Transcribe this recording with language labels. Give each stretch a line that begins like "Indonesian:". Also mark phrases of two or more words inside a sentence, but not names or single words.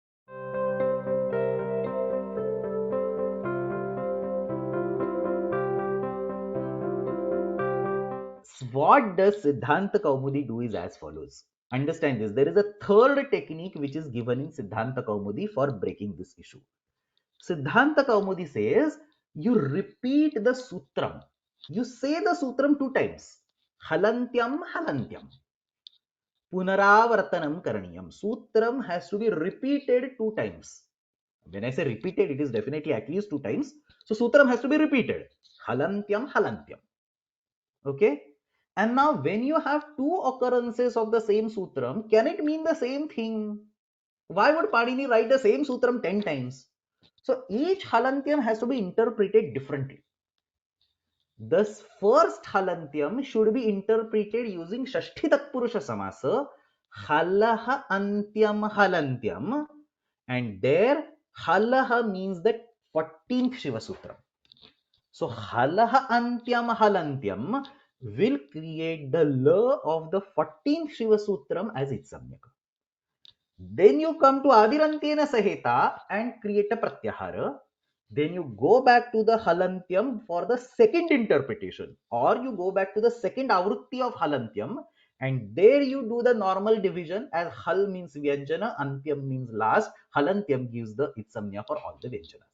English: What does Siddhanta Kaumudi do is as follows. Understand this. There is a third technique which is given in Siddhanta Kaumudi for breaking this issue. Siddhanta Kaumudi says you repeat the sutram. You say the sutram two times.
Sanskrit: हलन्त्यम् हलन्त्यम्. पुनरावर्तनम् करणीयम्.
English: Sutram has to be repeated two times. When I say repeated, it is definitely at least two times. So sutram has to be repeated.
Sanskrit: हलन्त्यम् हलन्त्यम्. Okay.
English: And now when you have two occurrences of the same sutram, can it mean the same thing? Why would Panini write the same sutram 10 times? So each halantyam has to be interpreted differently. Thus, first halantyam should be interpreted using
Sanskrit: षष्ठी तत्पुरुष समास हलः अन्त्यम् हलन्त्यम्,
English: and there halaha means the 14th Shiva Sutra. So
Sanskrit: हलः अन्त्यम् हलन्त्यम्
English: will create the la of the 14th Shiva Sutram as its samyaka. Then you come to
Sanskrit: आदिरन्तेन सहेत
English: and create a pratyahara. Then you go back to the halantyam for the second interpretation, or you go back to the second avrutti of halantyam, and there you do the normal division as hal means vyanjana, antyam means last, halantyam gives the itsamnya for all the vyanjanas.